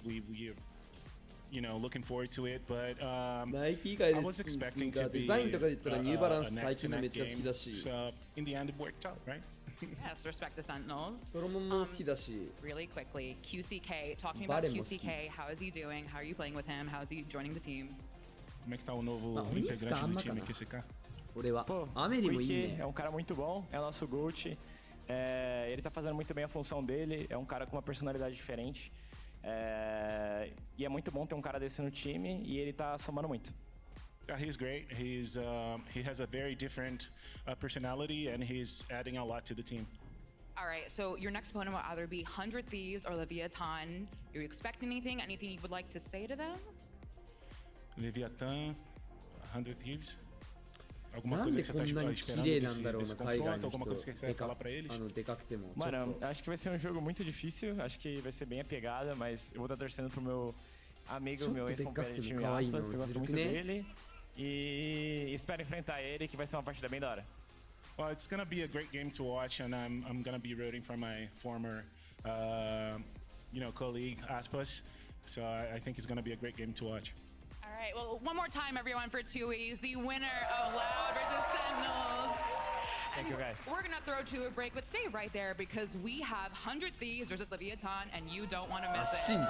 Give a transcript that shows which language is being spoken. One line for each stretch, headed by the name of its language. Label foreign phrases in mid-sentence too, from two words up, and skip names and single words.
English: We you know, looking forward to it, but
Japanese: ナイキ以外
English: I
Japanese: で
English: was
Japanese: ス
English: expecting
Japanese: ニーカ
English: to
Japanese: ーデ
English: be
Japanese: ザインとかで言ったらニューバラン
English: a
Japanese: ス最
English: neck to
Japanese: 近のめっ
English: neck
Japanese: ちゃ好きだ
English: game.
Japanese: し
English: So in the end, it worked out, right? Yes, respect the Sentinels.
Japanese: ソロモンも好きだし
English: Really quickly, QCK. Talk to me about
Japanese: Barenも好き
English: QCK. How is he doing? How are you playing with him? How is he joining the team?
Portuguese: Como é que tá o novo Ah, o Nitz tá integrante do ama, time cara. QCK?
Japanese: 俺は
Portuguese: Pô,
Japanese: アメリもいい
Portuguese: Quick
Japanese: ね
Portuguese: é um cara muito bom, é o nosso GOAT. Ele tá fazendo muito bem a função dele, é um cara com uma personalidade diferente. E é muito bom ter um cara desse no time e ele tá somando muito.
English: Yeah, he's great. He has a very different personality, and he's adding a lot to the team. All right, so your next opponent will either be 100 Thieves or Leviathan. Do you expect anything? Anything you would like to say to them? Leviathan, 100 Thieves.
Portuguese: Alguma
Japanese: なん
Portuguese: coisa
Japanese: で
Portuguese: que você
Japanese: こ
Portuguese: tá
Japanese: んなに
Portuguese: esperando
Japanese: 綺麗なんだろう
Portuguese: desse
Japanese: な海外
Portuguese: confronto?
Japanese: の
Portuguese: Alguma
Japanese: 人
Portuguese: coisa que você
Japanese: で
Portuguese: quer
Japanese: か
Portuguese: falar pra eles?
Japanese: でかくてもちょっ
Portuguese: Mano,
Japanese: と
Portuguese: acho que vai ser um jogo muito difícil, acho que vai ser bem a pegada, mas eu vou estar torcendo pro meu amigo, Só meu tô ex-companheiro de time kawaii, aspas, que eu não, gosto muito né? dele. E espero enfrentar ele, que vai ser uma partida bem da hora.
English: Well, it's gonna be a great game to watch, and I'm gonna be rooting for my former, colleague Aspas. So I think it's gonna be a great game to watch. All right, well, one more time, everyone, for 2E's, the winner of Loud versus Sentinels. Thank you, guys. We're gonna throw to a break, but stay right there because we have 100 Thieves versus Leviathan, and you don't want to miss
Japanese: 足
English: it.